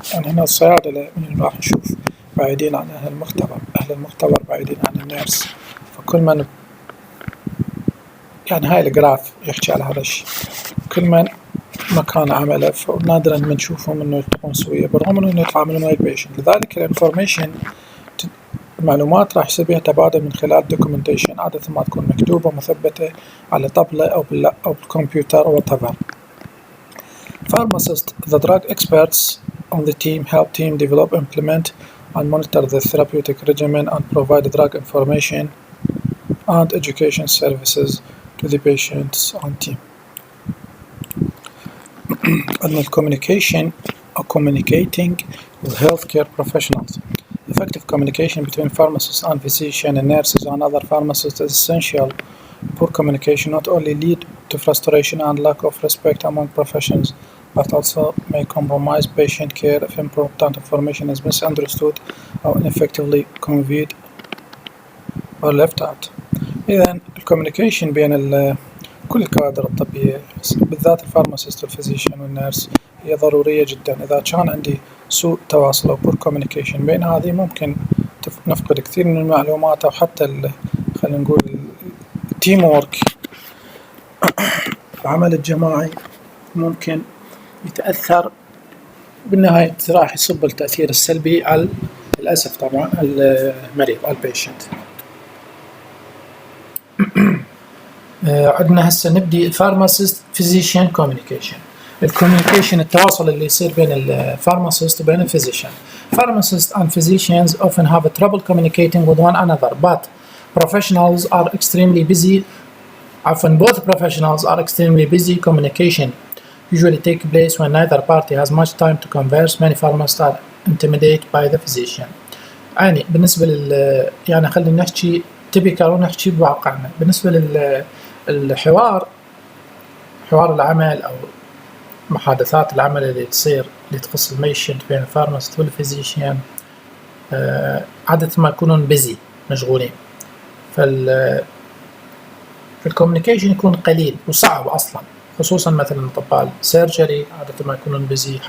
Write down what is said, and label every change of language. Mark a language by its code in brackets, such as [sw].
[ar] يعني هنا الصيادلة من راح نشوف بعيدين عن أهل المختبر بعيدين عن النيرس، فكل من يعني هاي الجراف يحكي على هذا الشيء، كل من مكان عمله فنادرا ما نشوفهم انه يلتقون سوية بالرغم انه يتعاملون مع البيشنت. لذلك الانفورميشن المعلومات راح يصير بها تبادل من خلال دوكيومنتيشن، عادة ما تكون مكتوبة مثبتة على طبلة أو بالكمبيوتر أو [en] whatever. Pharmacists, the drug experts on the team, help team develop, implement and monitor the therapeutic regimen and provide drug information and education services to the patients and team. And communication or communicating with healthcare professionals. Effective communication between pharmacists and physicians and nurses and other pharmacists is essential. Poor communication not only lead to frustration and lack of respect among professions, but also may compromise patient care if important information is misunderstood or ineffectively conveyed or left out. [ar] إذن الكوميونيكيشن بين كل الكوادر الطبية بالذات الفارماسيست والفيزيشن والنيرس هي ضرورية جدا. إذا كان عندي سوء تواصل أو [en] poor communication [ar] بين هذه ممكن نفقد كثير من المعلومات أو حتى خلينا نقول التيم وورك العمل الجماعي ممكن يتأثر بالنهاية، راح يصب التأثير السلبي على للأسف طبعا المريض البيشنت. عندنا هسه نبدي الفارماسيست فيزيشن كوميونيكيشن. الكوميونيكيشن التواصل اللي يصير بين الفارماسيست وبين الفيزيشن. [en] Pharmacists and physicians often have trouble communicating with one another, but professionals are extremely busy. Often both professionals are extremely busy. Communication usually take place when neither party has much time to converse. Many pharmacists are intimidated by the physician. [ar] يعني بالنسبة يعني خلينا نحكي [en] typical [ar] ونحكي بواقعنا. بالنسبة للحوار حوار العمل أو محادثات العمل اللي تصير اللي تخص الميشنت بين الفارماسيست والفيزيشن عادة ما يكونون بيزي مشغولين، فالكوميونيكيشن يكون قليل وصعب أصلا، خصوصا مثلا أطباء السيرجري عادة ما يكونون بيزي.